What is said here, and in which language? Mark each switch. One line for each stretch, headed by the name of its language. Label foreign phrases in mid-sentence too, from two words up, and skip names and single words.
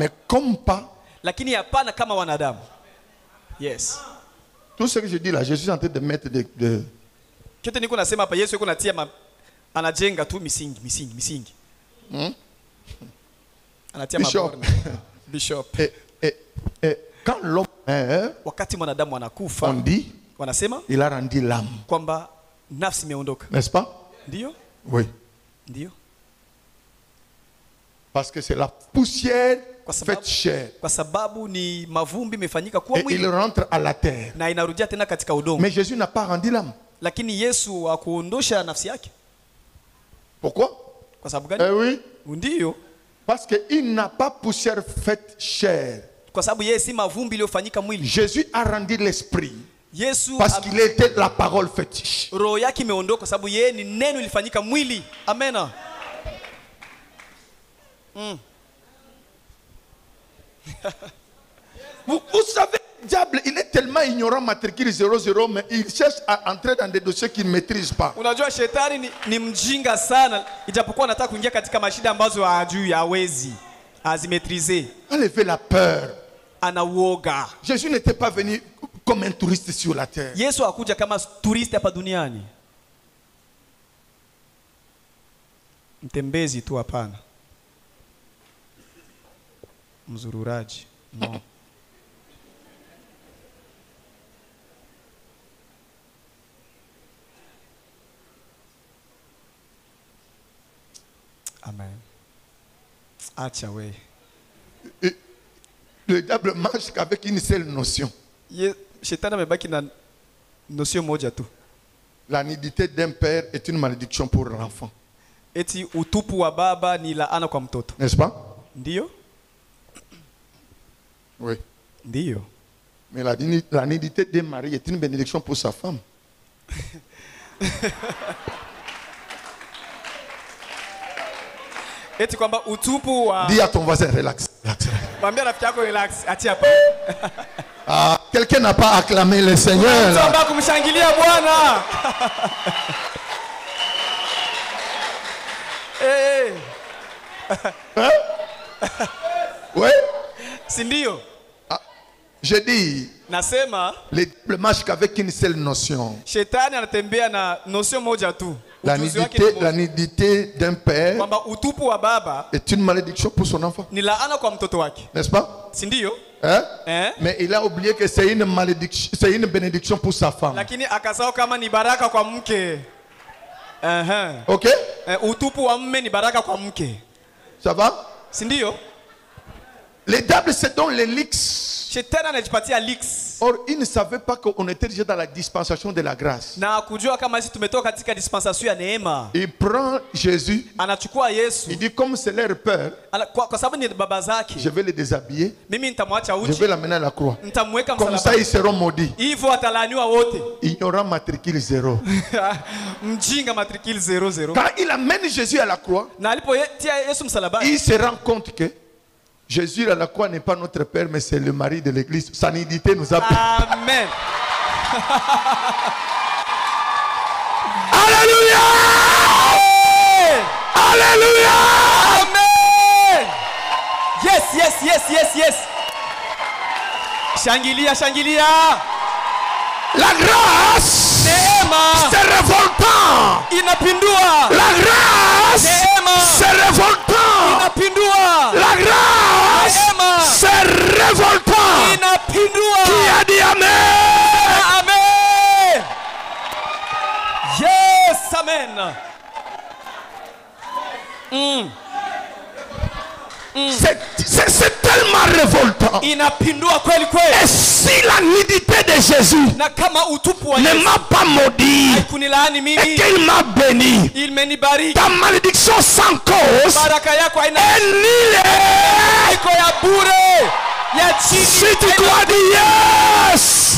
French: mais comme pas.
Swahili: lakini hapana kama wanadamu.
English: Yes.
French: Tout ce que je dis là, je suis en train de mettre de...
Swahili: Kete niko nasema hapa, Yesu yuko natia anajenga tu misingi. Anatia Bishop. maborne. Bishop.
French: Et quand l'homme meurt,
Swahili: Wakati mwanadamu anakufa,
French: on dit,
Swahili: wanasema
French: il a rendu l'âme.
Swahili: kwamba nafsi imeondoka.
French: N'est-ce pas?
Swahili: Ndio?
French: Oui.
Swahili: Ndio.
French: Parce que c'est la poussière
Swahili: Kwa sababu,
French: faite chair.
Swahili: kwa sababu ni mavumbi imefanyika kuwa
French: Et il
Swahili: mwili
French: rentre à la terre.
Swahili: na inarudia tena katika udongo.
French: Mais Jésus n'a pas rendu l'âme.
Swahili: Lakini Yesu hakuondosha nafsi yake.
French: Pourquoi?
Swahili: Kwa sababu gani?
French: Eh oui.
Swahili: Ndio.
French: Parce qu'il n'a pas poussière faite chair.
Swahili: Kwa sababu yeye si mavumbi iliyofanyika mwili.
French: Jésus a rendu l'esprit.
Swahili: Yesu
French: Parce qu'il était la parole faite chair.
Swahili: roho yake imeondoka kwa sababu yeye ni neno ilifanyika mwili. Amen.
French: Vous savez, le diable, il est tellement ignorant, matricule 00, mais il cherche à entrer dans des dossiers qu'il ne maîtrise pas.
Swahili: Unajua shetani ni mjinga sana, ijapokuwa anataka kuingia katika mashida ambazo hajui, hawezi azimetrize.
French: Enlevez la peur.
Swahili: Ana uoga.
French: Jésus n'était pas venu comme un touriste sur la terre.
Swahili: Yesu hakuja kama turisti hapa duniani. Mtembezi tu, hapana. Mzururaji. No. Amen. Acha we.
French: Le diable marche qu'avec une seule notion.
Swahili: Shetani amebaki na notion moja tu.
French: La nudité d'un père est une malédiction pour l'enfant.
Swahili: Eti utupu wa baba ni laana kwa mtoto.
French: N'est-ce pas?
Swahili: Ndio?
French: Oui.
Swahili: Ndio.
French: Mais la nudité d'un mari est une bénédiction pour sa femme.
Swahili: Eti kwamba utupu wa...
French: Dis à ton voisin, relax.
Swahili: Mwambie rafiki yako relax, achia hapa.
French: Ah, quelqu'un n'a pas acclamé le Seigneur là.
Swahili: Tuomba kumshangilia Bwana. Eh.
French: Hein? Oui.
Swahili: Si ndio?
French: Ah, je dis,
Swahili: Nasema
French: le diable marche qu'avec une seule notion.
Swahili: shetani anatembea na notion moja tu.
French: La nudité d'un père
Swahili: kwamba utupu wa baba
French: est une malédiction pour son enfant.
Swahili: ni laana kwa mtoto wake.
French: N'est-ce pas?
Swahili: Si ndio?
French: Hein? Eh? Mais il a oublié que c'est une malédiction, c'est une bénédiction pour sa femme.
Swahili: Lakini akasahau kama ni baraka kwa mke. Ok? Utupu wa mume ni baraka kwa mke.
French: Ça va?
Swahili: Si ndio?
French: Les diables se donnent les leaks.
Swahili: Shetani anajipatia leaks.
French: Or, ils ne savaient pas qu'on était déjà dans la dispensation de la grâce.
Swahili: Na kujua kama sisi tumetoka katika dispensation ya neema.
French: Il prend Jésus.
Swahili: Anachukua Yesu.
French: Il dit comme c'est leur peur.
Swahili: Kwa sababu ni baba zake.
French: Je vais les déshabiller.
Swahili: Mimi nitamwacha
French: Je
Swahili: uchi.
French: vais l'amener à la croix.
Swahili: Nitamweka
French: Comme
Swahili: msalaba.
French: ça, ils seront maudits.
Swahili: Hivyo atalaaniwa wote.
French: Ignorant matricule 0.
Swahili: Mjinga matricule 00.
French: Quand il amène Jésus à la croix,
Swahili: Na alipotia Yesu msalabani,
French: il se rend compte que Jésus à la croix n'est pas notre père, mais c'est le mari de l'église. Sa nudité nous a... Amen. Alléluia! Alléluia!
Swahili: yes. Shangilia, shangilia.
French: La grâce,
Swahili: Neema
French: c'est révoltant.
Swahili: inapindua.
French: La grâce,
Swahili: Neema
French: c'est révoltant.
Swahili: inapindua.
French: La grâce,
Swahili: Neema
French: c'est révoltant.
Swahili: inapindua.
French: Qui a dit amen?
English: Amen. Yes, amen.
French: C'est tellement révoltant.
Swahili: Inapindua kweli kweli.
French: Et si la nudité de Jésus
Swahili: Na kama utupu wa
French: ne
Swahili: Yesu
French: m'a pas maudit
Swahili: haikunilaani
French: et
Swahili: mimi,
French: qu'il m'a béni,
Swahili: imenibariki.
French: ta malédiction sans cause
Swahili: Baraka yako haina
French: est nulle.
Swahili: iko ya bure ya chini.
French: Si tu dois dire yes,